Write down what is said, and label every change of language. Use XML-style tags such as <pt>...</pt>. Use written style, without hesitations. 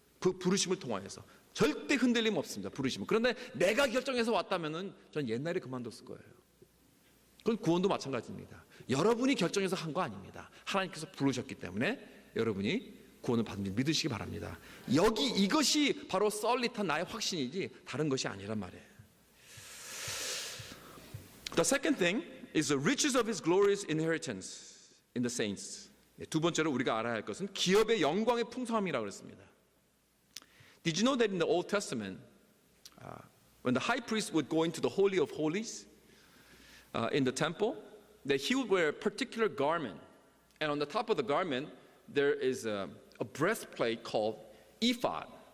<ko>부르심을 통하여서 절대 흔들림 없습니다. 부르심은. 그런데 내가 결정해서 왔다면은 전 옛날에 그만뒀을 거예요. 그건 구원도 마찬가지입니다. 여러분이 결정해서 한 거 아닙니다. 하나님께서 부르셨기 때문에 여러분이 구원을 받는 줄 믿으시기 바랍니다. 이것이 바로 썰릿한 나의 확신이지 다른 것이 아니란 말이에요.</ko> <en>The second thing is the riches of His glorious inheritance in the saints.</en> <ko>두 번째로 우리가 알아야 할 것은 기업의 영광의 풍성함이라고 그랬습니다.</ko> <en>Did you know that in the Old Testament, when the high priest would go into the Holy of Holies in the temple, that he would wear a particular garment, and on the top of the garment there is a breastplate called ephod.</en>